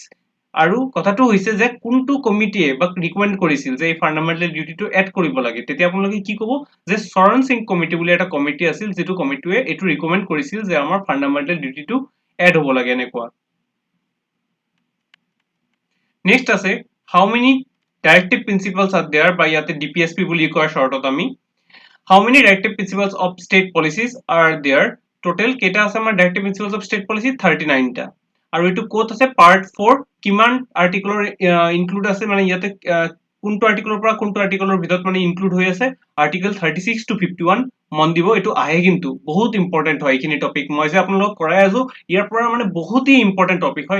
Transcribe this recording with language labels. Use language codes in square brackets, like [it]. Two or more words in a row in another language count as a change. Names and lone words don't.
[as] আৰু কথাটো হৈছে যে কোনটো কমিটিয়ে বা ৰিকমেণ্ড কৰিছিল যে এই [en] fundamental dutyটো [as] এড কৰিব লাগে, তেতিয়া আপোনালোকে কি ক'ব যে চৰণ সিং কমিটি বুলি এটা কমিটি আছিল, যিটো কমিটিয়ে এইটো ৰিকমেণ্ড কৰিছিল যে আমাৰ [en] fundamental dutyটো [as] এড হ'ব লাগে এনেকুৱা। নেক্সট আছে [en] how many directive principles are there by [as] ইয়াতে DPSP বুলি কয় শৰ্টত আমি। [en] how many directive principles of state policies are there? টোটেল কেইটা আছে আমাৰ directive principles of state policy? [as] 39টা। আৰু এইটো ক'ত আছে? পাৰ্ট 4 কিমান আৰ্টিকলৰ ইনক্লুড আছে, মানে ইয়াতে কোনটো আৰ্টিকলৰ পৰা কোনটো আৰ্টিকলৰ ভিতৰত মানে ইনক্লুড হৈ আছে? [en] article 36 to 51. [as] মন দিব, এইটো আহে কিন্তু বহুত ইম্পৰ্টেণ্ট হয় এইখিনি টপিক। মই যে আপোনালোকক কৰাই আছো ইয়াৰ পৰা মানে বহুতেই [en] important topic [as] হয়।